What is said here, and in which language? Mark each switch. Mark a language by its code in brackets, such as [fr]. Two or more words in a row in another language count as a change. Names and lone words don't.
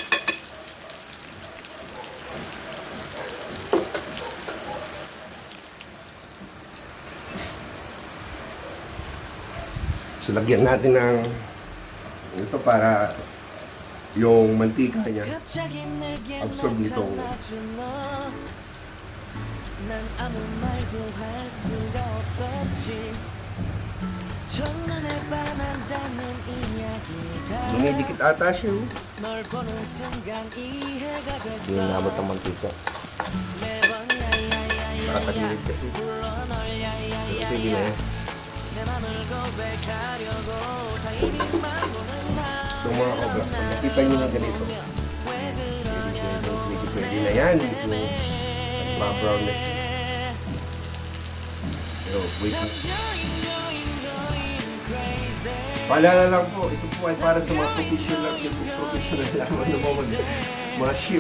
[tl] So, lagyan natin ng ito para yung mantika niya absorb nitong [ko] 난 아무 말도 할 수가 없었지 첫눈에 반한다는 이야기가 [tl] dumidikit ata siya. Oh. [ko] 널 보는 순간 이해가 됐어 [tl] Hindi naabot ang mantika. [ko] 매번 야야야야야 [tl] Nakatagilid kasi. [ko] 불러 널 [tl] Pero pwede na 야야야야 yan. [ko] 내 맘을 고백하려고 타이밍만 보는 [tl] Yung mga ka-vlog, pag nakita nyo na ganito, pwede na yan. Yung brown na. Pero wait. Paalala lang po, ito po ay para sa mga professional lamang na mga ship.